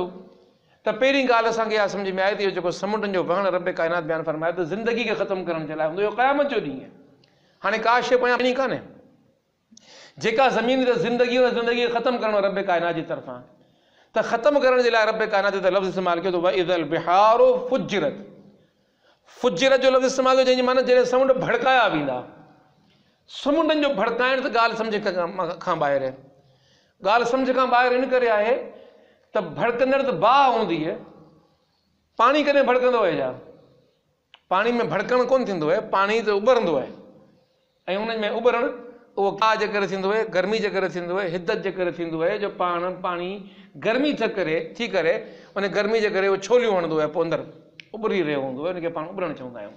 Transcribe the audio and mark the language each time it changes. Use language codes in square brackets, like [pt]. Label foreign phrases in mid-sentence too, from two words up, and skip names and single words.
[sd] त पहिरीं ॻाल्हि असांखे इहा सम्झ में आहे त इहो जेको समुंडनि जो वहणु रब काइनात बयानु फरमायो त ज़िंदगी खे ख़तमु करण जे लाइ हूंदो, इहो क़यामत जो ॾींहुं आहे। हाणे का शइ पोयां वञी कान्हे, जेका ज़मीन ते ज़िंदगी उन ज़िंदगी खे ख़तमु करणो रब काइनात जी तरफ़ां। त ख़तमु करण जे लाइ रब काइनात ते लफ़्ज़ इस्तेमालु कयो त [ar] وإذا البحار فجرت. [sd] फुज्जिरत जो लफ़्ज़ इस्तेमालु कयो जंहिंजी माना जॾहिं समुंड भड़काया वेंदा। समुंडनि जो भड़काइण त ॻाल्हि सम्झ खां ॿाहिरि आहे। ॻाल्हि सम्झ खां ॿाहिरि इन करे आहे त भड़कंदड़ त बाहि हूंदी आहे, पाणी कॾहिं भड़कंदो आहे छा? पाणी में भड़कणु कोन थींदो आहे, पाणी त उॿरंदो आहे, ऐं उन में उॿरणु उहो गाह जे करे थींदो आहे, गर्मी जे करे थींदो आहे, हिदत जे करे थींदो आहे, जो पाणी गर्मी थी करे उन गर्मी जे करे उहो छोलियूं हणंदो आहे, पोइ अंदरि उॿरी रहियो हूंदो आहे, उनखे पाण उॿरणु चवंदा आहियूं।